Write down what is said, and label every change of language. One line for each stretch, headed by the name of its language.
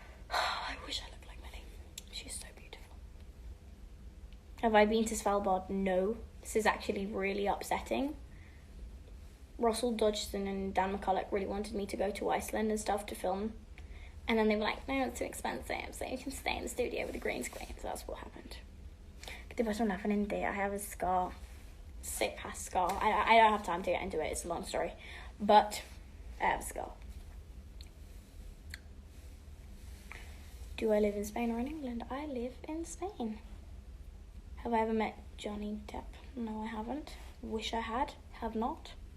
English: I wish I looked like Millie. She's so beautiful. Have I been to Svalbard? No. This is actually really upsetting. Russell Dodgson and Dan McCulloch really wanted me to go to Iceland and stuff to film. And then they were like, no, it's too expensive, so you can stay in the studio with a green screen. So that's what happened.
Spanish: ¿Qué te pasó en la frente?
English: I have a scar. Sick ass scar. I don't have time to get into it. It's a long story. But I have a scar. Do I live in Spain or in England? I live in Spain. Have I ever met Johnny Depp? No, I haven't. Wish I had. Have not.